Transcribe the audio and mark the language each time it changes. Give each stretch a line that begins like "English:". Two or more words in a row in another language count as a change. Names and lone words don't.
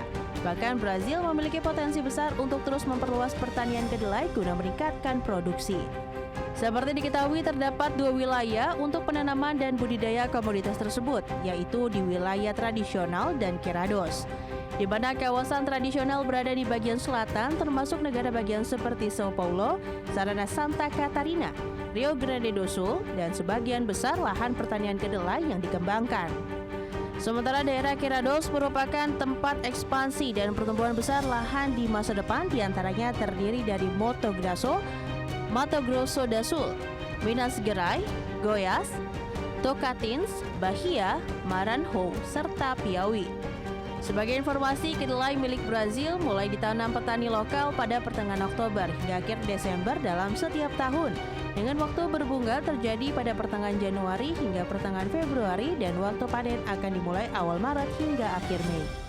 Indonesian: Bahkan Brazil memiliki potensi besar untuk terus memperluas pertanian kedelai guna meningkatkan produksi. Seperti diketahui, terdapat dua wilayah untuk penanaman dan budidaya komoditas tersebut, yaitu di wilayah tradisional dan Querados. Di mana kawasan tradisional berada di bagian selatan, termasuk negara bagian seperti Sao Paulo, Sarana Santa Catarina, Rio Grande do Sul, dan sebagian besar lahan pertanian kedelai yang dikembangkan. Sementara daerah Querados merupakan tempat ekspansi dan pertumbuhan besar lahan di masa depan, diantaranya terdiri dari Mato Grosso do Sul, Minas Gerais, Goiás, Tocantins, Bahia, Maranhão, serta Piauí. Sebagai informasi, kedelai milik Brazil mulai ditanam petani lokal pada pertengahan Oktober hingga akhir Desember dalam setiap tahun, dengan waktu berbunga terjadi pada pertengahan Januari hingga pertengahan Februari dan waktu panen akan dimulai awal Maret hingga akhir Mei.